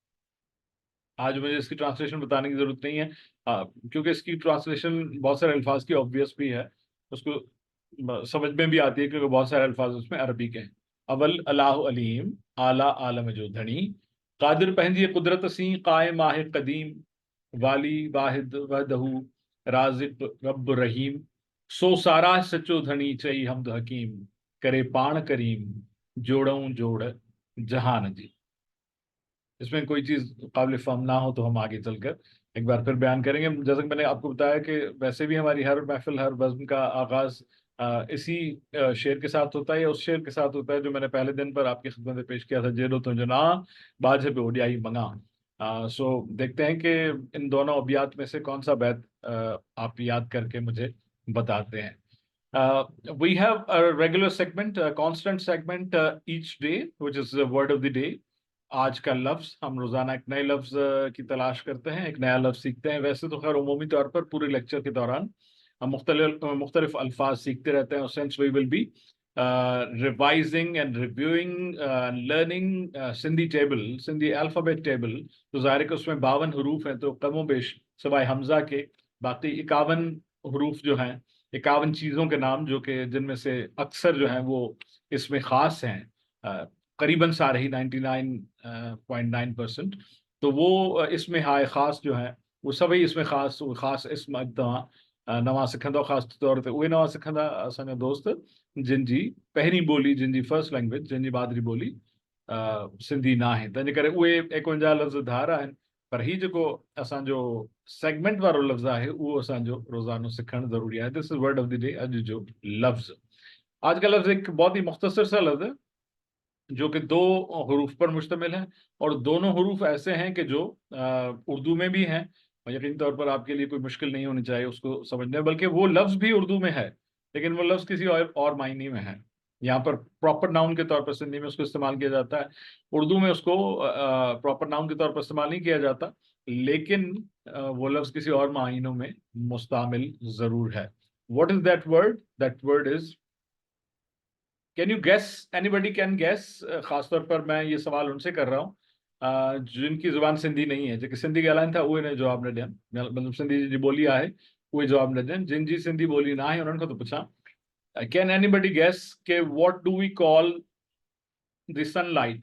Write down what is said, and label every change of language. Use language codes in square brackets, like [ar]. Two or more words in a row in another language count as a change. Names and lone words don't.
[hi] आज मुझे इसकी ट्रांसलेशन बताने की जरूरत नहीं है, क्योंकि इसकी ट्रांसलेशन बहुत सारे अल्फाज की ऑब्वियस भी है, उसको समझ में भी आती है, क्योंकि बहुत सारे अल्फाज उसमें अरबी के हैं। [sd] अवल अल्लाह अलीम आला आलम जो धनी, कादिर पहंजी कुदरत सी कायम माह कदीम, वाली वाहिद वहदहू राजिक रब रहीम, सो सारा सचो धनी चई हमद हकीम, करे पाण करीम जोड़ऊं जोड़ जहान जी। [hi] इसमें कोई चीज काबिल फहम ना हो तो हम आगे चलकर एक बार फिर बयान करेंगे। जैसा कि मैंने आपको बताया कि वैसे भी हमारी हर महफिल, हर बज़्म का आगाज इसी शेर के साथ होता है, या उस शेर के साथ होता है जो मैंने पहले दिन पर आपकी खिदमत में पेश किया था, [sd] जेरो तो जना बाजे पे ओडियाई मंगा। [hi] सो देखते हैं कि इन दोनों अबियात में से कौन सा बैत आप याद करके मुझे बताते हैं। [en] We have a regular segment, a constant segment each day, which is the word of the day. [hi] आज का लफ्ज, हम रोजाना एक नए लफ्ज की तलाश करते हैं, एक नया लफ्ज सीखते हैं। वैसे तो खैर उमूमी तौर पर पूरे लेक्चर के दौरान हम मुख्तलिफ अल्फाज सीखते रहते हैं। [en] Since we will be revising and reviewing learning Sindhi table, Sindhi alphabet table, [hi] तो ज़ाहिर है कि उसमें 52 हरूफ हैं, तो कमो बेश सिवाय हमजा के बाकी 51 हरूफ जो हैं, 51 चीज़ों के नाम, जो कि जिनमें से अक्सर जो हैं वो इसमें ख़ास हैं, करीबन सारे ही 99.9%। तो वो इसमें हाय ख़ास जो हैं वो सभी इसमें [sd] ख़ास इसम अॻितां नवां सिखंदो, ख़ासि तौर ते उहे नवां सिखंदा असांजा दोस्त जिन जी पहिरीं ॿोली, जिन जी [en] first language, [sd] जिन जी मादरी ॿोली सिंधी न आहे, तंहिंजे करे उहे 51 लफ़्ज़ धार आहिनि। पर ही जेको असांजो सेगमेंट वारो लफ़्ज़ आहे उहो असांजो रोज़ानो सिखणु ज़रूरी आहे। [en] This is word of the day, [sd] अॼु जो लफ्ज़। [hi] आज का लफ्ज़ एक बहुत ही मुख्तसर सा लफ्ज़ है, जो कि 2 हरूफ पर मुश्तमिल है, और दोनों हरूफ ऐसे हैं कि जो उर्दू में भी हैं, और यकीनी तौर पर आपके लिए कोई मुश्किल नहीं होनी चाहिए उसको समझने में, बल्कि वो लफ्ज़ भी उर्दू में है, लेकिन वो लफ्ज़ किसी और मायने में है। यहाँ पर [en] proper noun [hi] के तौर पर सिंधी में उसको इस्तेमाल किया जाता है, उर्दू में उसको [en] proper noun [hi] के तौर पर इस्तेमाल नहीं किया जाता, लेकिन वो लफ्ज़ किसी और मायनों में मुस्तामिल ज़रूर है। [en] What is that word? That word is, can you guess, anybody can guess? [hi] खासतौर पर मैं ये सवाल उनसे कर रहा हूँ जिनकी जुबान सिंधी नहीं है, [sd] जेके सिंधी ॻाल्हाइनि था उहे ने जवाब न ॾियनि, मतिलबु सिंधी जी ॿोली आहे उहे जवाब न ॾियनि। जिन जी सिंधी ॿोली न आहे उन्हनि खां थो पुछां, [en] Can anybody guess के what do we call the sunlight?